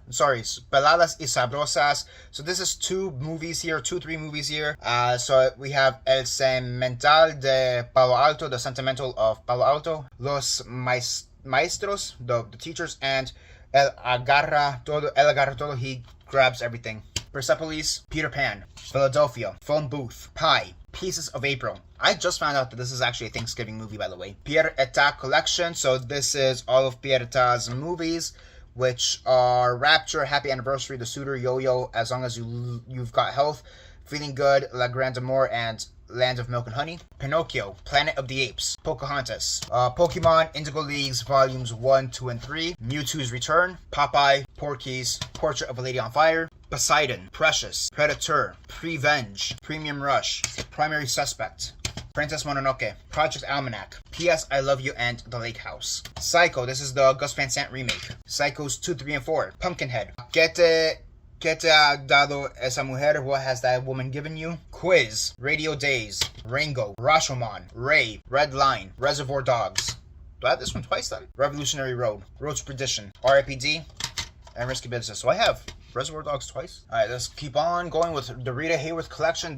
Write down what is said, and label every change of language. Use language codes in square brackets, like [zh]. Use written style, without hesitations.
[en] sorry, Peladas y Sabrosas. So this is three movies here. So we have El Cemental de Palo Alto, the Sentimental of Palo Alto, Los Maestros, the teachers, and El Agarra Todo, he grabs everything. Persepolis, Peter Pan, Philadelphia, Phone Booth, Pie, Pieces of April. I just found out that this is actually a Thanksgiving movie, by the way. Pierre Etat Collection. So this is all of Pierre Etat's movies, which are Rapture, Happy Anniversary, The Suitor, Yo-Yo, As Long As You've Got Health, Feeling Good, La Grande Amour, and Land of Milk and Honey. Pinocchio, Planet of the Apes, Pocahontas, Pokemon, Indigo Leagues, Volumes 1, 2, and 3, Mewtwo's Return, Popeye, Porky's, Portrait of a Lady on Fire, Poseidon, Precious, Predator, Prevenge, Premium Rush, Primary Suspect, Princess Mononoke, Project Almanac, P.S. I Love You, and The Lake House. Psycho, this is the Gus Van Sant remake. Psychos 2, 3, and 4. [es] Pumpkinhead, ¿Qué te ha dado esa mujer? [en] What has that woman given you? Quiz, Radio Days, Rango, Rashomon, Ray, Red Line, Reservoir Dogs. Do I have this one twice then? Revolutionary Road, Road to Perdition, R.I.P.D., and Risky Business. So I have Reservoir Dogs twice. Alright, let's keep on going with the Rita Hayworth collection.